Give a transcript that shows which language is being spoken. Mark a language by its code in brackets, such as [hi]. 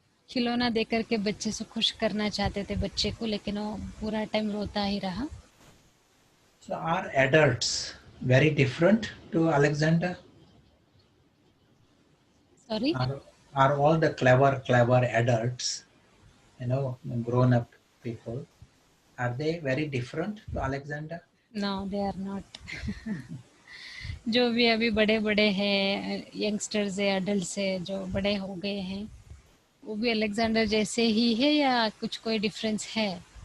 [hi] खिलौना देकर के बच्चे से खुश करना चाहते थे बच्चे को, लेकिन वो पूरा टाइम रोता ही रहा. [en] So are adults very different to Alexander? Sorry? Are all the clever adults, grown up people, are they very different to Alexander? No, they are not. [hi] जो भी अभी बड़े हैं, यंगस्टर्स है, अडल्ट्स है, जो बड़े हो गए हैं, वो भी अलेक्जेंडर जैसे ही है या कुछ कोई डिफरेंस है?